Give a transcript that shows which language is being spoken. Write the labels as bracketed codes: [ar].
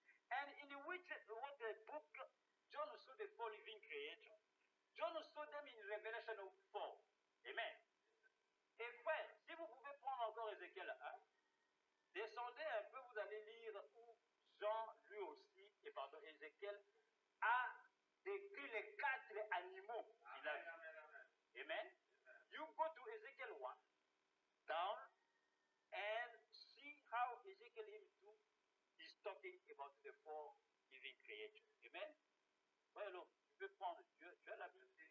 [en] And in which what the book John saw the four living creators. John saw them in Revelation 4. Amen. [fr] Et frère, si vous pouvez prendre encore Ézéchiel 1, descendez un peu, vous allez lire où Jean, lui aussi, Ézéchiel, a décrit les quatre animaux qu'il a vus. Amen. [en] You go to Ezekiel 1, down, and see how Ezekiel himself is talking about the four living creatures. Amen. [fr] Voilà, tu peux prendre Dieu, tu as la Bible.